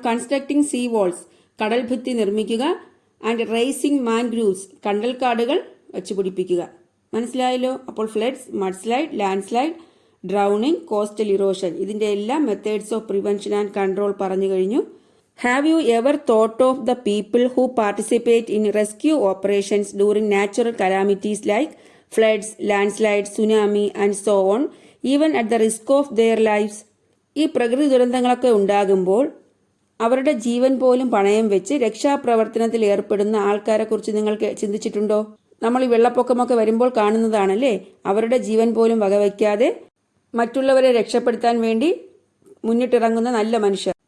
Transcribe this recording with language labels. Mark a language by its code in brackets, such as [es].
[en] constructing sea walls, [ml] കടൽ ഭിത്തി നിർമ്മിക്കുക. [en] and raising mangroves, [ml] കണ്ടൽക്കാടുകൾ വച്ചുപിടിപ്പിക്കുക. മനസ്സിലായല്ലോ? അപ്പോൾ floods, mud slide, land slide, drowning, coastal erosion, ഇതിൻ്റെ എല്ലാം methods of prevention and control പറഞ്ഞു കഴിഞ്ഞു. [en] Have you ever thought of the people who participate in rescue operations during natural calamities like floods, landslides, tsunami and so on, even at the risk of their lives? [ml] ഈ പ്രകൃതി ദുരന്തങ്ങളൊക്കെ ഉണ്ടാകുമ്പോൾ അവരുടെ ജീവൻ പോലും പണയം വെച്ച് രക്ഷാപ്രവർത്തനത്തിൽ ഏർപ്പെടുന്ന ആൾക്കാരെ കുറിച്ച് നിങ്ങൾക്ക് ചിന്തിച്ചിട്ടുണ്ടോ? നമ്മൾ ഈ വെള്ളപ്പൊക്കമൊക്കെ വരുമ്പോൾ കാണുന്നതാണല്ലേ, അവരുടെ ജീവൻ പോലും വകവയ്ക്കാതെ മറ്റുള്ളവരെ രക്ഷപ്പെടുത്താൻ വേണ്ടി മുന്നിട്ടിറങ്ങുന്ന നല്ല മനുഷ്യർ.